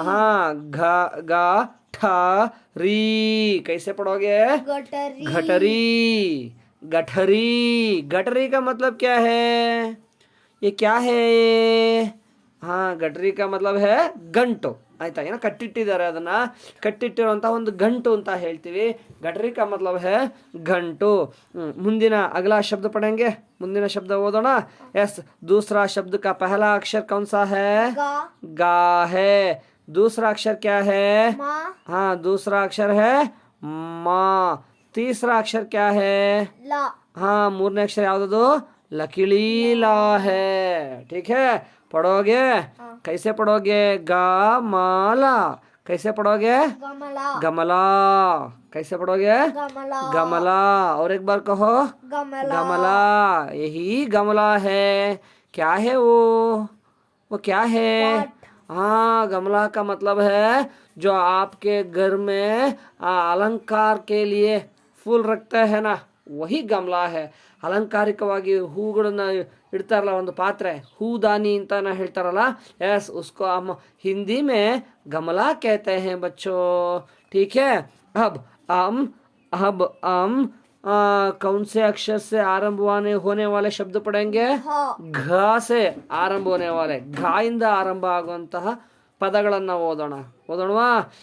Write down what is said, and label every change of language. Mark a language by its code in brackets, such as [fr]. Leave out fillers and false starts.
[hi] हाँ, घा गा ठा री। कैसे पढ़ोगे? गटरी। घटरी। गठरी। गठरी का मतलब क्या है? ये क्या है? हाँ, ಗಟರಿ का मतलब है ಗಂಟು. [kn] ಆಯ್ತಾ? ಏನೋ ಕಟ್ಟಿಟ್ಟಿದ್ದಾರೆ, ಅದನ್ನ ಕಟ್ಟಿಟ್ಟಿರುವಂತಹ ಒಂದು ಗಂಟು ಅಂತ ಹೇಳ್ತೀವಿ. [hi] ಗಟರಿ का मतलब है घंटू. [kn] ಮುಂದಿನ [hi] अगला शब्द पढ़ेंगे. [kn] ಮುಂದಿನ शब्द ಓದೋಣ. [hi] यस, दूसरा शब्द का पहला अक्षर कौन सा है? गा। गा है. दूसरा अक्षर क्या है? मा। हाँ, दूसरा अक्षर है माँ. तीसरा अक्षर क्या है? ला। [kn] हाँ, ಮೂರನೇ अक्षर ಯಾವುದು? [hi] लकीली ला है. ठीक है, पढ़ोगे? कैसे पढ़ोगे? गा माला. कैसे पढ़ोगे? गमला। गमला. कैसे पढ़ोगे? गमला। गमला. और एक बार कहो. गमला। गमला. यही गमला है. क्या है वो क्या है? हाँ, गमला का मतलब है जो आपके घर में अलंकार के लिए फूल रखते हैं ना, वही गमला है. [kn] ಅಲಂಕಾರಿಕವಾಗಿ ಹೂಗಳನ್ನ ಇಡ್ತಾರಲ್ಲ, ಒಂದು ಪಾತ್ರೆ, ಹೂದಾನಿ ಅಂತ ಹೇಳ್ತಾರಲ್ಲ. [hi] यस, उसको हम हिंदी में गमला कहते हैं बच्चों. ठीक है, अब हम कौन से अक्षर से आरंभ होने वाले शब्द पढ़ेंगे? घ से आरंभ होने वाले, [kn] घ इंದ ಆರಂಭ ಆಗುವಂತಹ ಪದಗಳನ್ನು ಓದೋಣವಾ?